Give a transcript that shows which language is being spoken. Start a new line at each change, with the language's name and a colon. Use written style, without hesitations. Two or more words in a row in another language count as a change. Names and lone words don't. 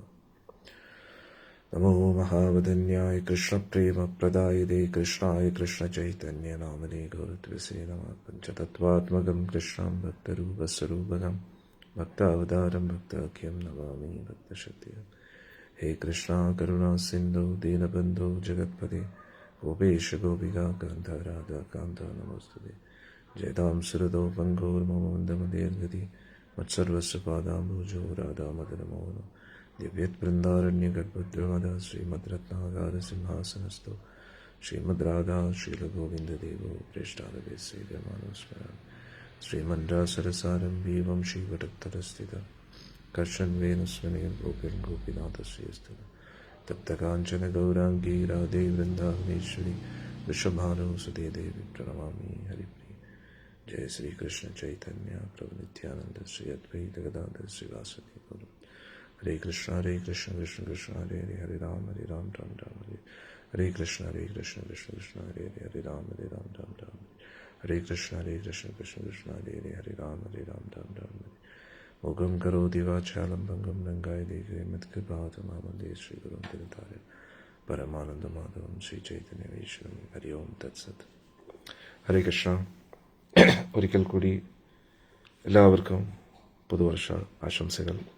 Sanskrit: നമോ മഹാവദന്യായ കൃഷ്ണപ്രേമപ്രദായതേ കൃഷ്ണായ കൃഷ്ണചൈതന്യനാമനേ ഗൗരദ്വസേ നമഃ. പഞ്ചതത്വാത്മകം കൃഷ്ണം ഭക്തരൂപസ്വരൂപകം ഭക്താവതാരം ഭക്താഖ്യം നമാമി ഭക്തശക്തിയം. ഹേ കൃഷ്ണ കരുണാ സിന്ധു ദീനബന്ധോ ജഗത്പതേ गोपेश गोपिका कान्ता राधा कान्ता नमोस्तुते जयतां सुरतो पङ्गोर्ममन्दमदेर्गति मत्सर्वस्य पादाम्बुजो राधा मदनमोहनो दिव्यत्वृन्दारण्यगर्भद्रवदा श्रीमद्रत्नागारसिंहासनस्थो श्रीमद्राधा श्रीलगोविन्ददेवो प्रेष्ठादवे सेव्यमानस्मरामि श्रीमन्द्रासरसारम्भी वंशीवटत्तरस्थिता कर्षन्वेनुस्वनेन गोपिर् गोपीनाथस्य तप्तकाञ्चन गौराङ्गी राधे वृन्दावनेश्वरी वृषभानुसुते देवी प्रणमामि हरिप्रिये जय श्रीकृष्ण चैतन्य प्रभु नित्यानन्द श्री अद्वैत गदाधर श्रीवासुदेव गौर हरे कृष्ण कृष्ण कृष्ण हरे हरे हरे राम राम राम हरे हरे कृष्ण कृष्ण कृष्ण हरे हरे हरे राम राम राम हरे कृष्ण कृष्ण कृष्ण हरे हरे हरे राम राम राम मुखं करोति वाचालं भङ्गं लङ्कायते मत्कृपातमावन्दे श्रीगुरुं तिरुतार्य परमानन्दमाधवं ശ്രീചൈതന്യവൈശ്വരം ഹരി ഓം തത്സത്. ഹരേ കൃഷ്ണ.
Malayalam: ഒരിക്കൽ കൂടി എല്ലാവർക്കും പുതുവർഷ ആശംസകൾ.